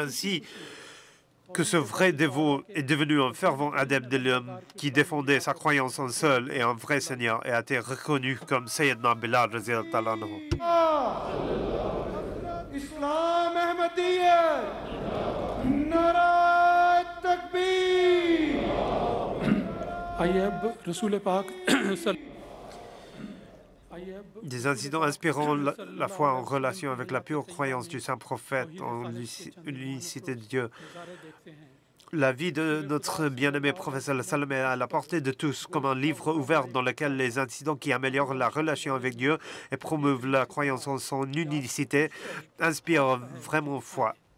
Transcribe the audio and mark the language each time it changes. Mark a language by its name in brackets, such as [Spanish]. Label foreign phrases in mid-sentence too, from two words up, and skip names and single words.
[French] C'est ainsi que ce vrai dévot est devenu un fervent adepte de l'homme qui défendait sa croyance en seul et un vrai Seigneur et a été reconnu comme Sayyidina Bilal [Arabic] رضي الله عنه. [Urdu] اسلام احمدیہ، نعرۂ تکبیر. آئیے اب رسول پاک [French] Des incidents inspirant la foi en relation avec la pure croyance du saint prophète en l'unicité de Dieu. La vie de notre bien-aimé prophète sallam est à la portée de tous, comme un livre ouvert dans lequel les incidents qui améliorent la relation avec Dieu et promeuvent la croyance en son unicité inspirent vraiment foi.